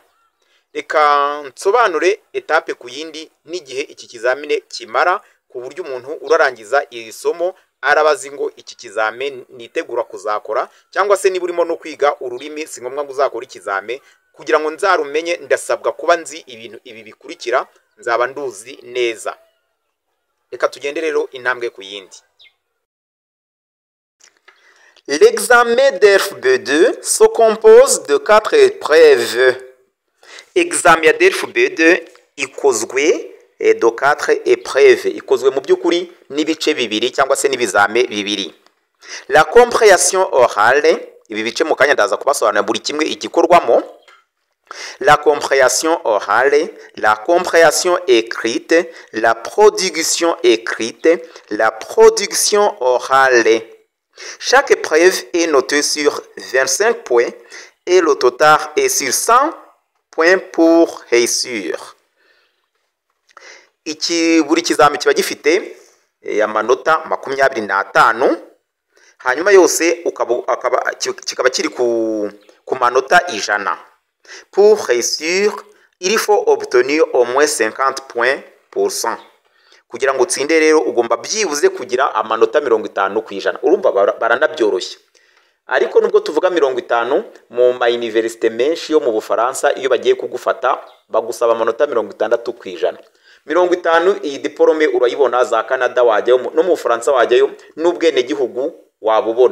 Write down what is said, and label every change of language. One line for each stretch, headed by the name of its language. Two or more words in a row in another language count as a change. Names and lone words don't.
Kinyarwanda: Reka nsobanure etape ku yindi n'igihe iki kizamine kimara, ku buryo umuntu urarangiza iri somo arabazi ngo iki kizame nitegura kuzakora, cyangwa se niba urimo no kwiga ururimi si ngombwa ngo uzakora ikizame. Kugira ngo nzarumenye ndasabwa kuba nzi ibintu ibi bikurikira, nzaba nduzi neza. Reka tugende rero intambwe ku yindi.
French: L'examen d'ERF-B2 se compose de 4 épreuves.
Kinyarwanda: Examen ya DERF-B2 ikozwe
French: de 4 épreuves,
Kinyarwanda: ikozwe mu by'ukuri n'ibice bibiri cyangwa se n'ibizame bibiri.
French: La compréhension orale,
Kinyarwanda: ibi bice mu kanya ndaza kubasobanurira buri kimwe igikorwamo.
French: La compréhension orale, la compréhension écrite, la production écrite, la production orale. Chaque épreuve est notée sur 25 points et le total est sur 100 points pour réussir.
Kinyarwanda: Buri kizami kiba gifite amanota 25, hanyuma yose kikaba kiri ku manota 100.
French: Pour réussir, il faut obtenir au moins 50 points pour 100.
Kinyarwanda: Kugira ngo utsinde rero ugomba byibuze kugira amanota 50 ku ijana. Urumva baranabyoroshye. Ariko nubwo tuvuga 50 mu ma université menshi yo mu Bufaransa, iyo bagiye kugufata bagusaba amanota 60 ku ijana. 50 iyi diplome urayibona za Canada wajyayo, no mu Bufaransa wajyayo, n'ubwene gihugu wabubona.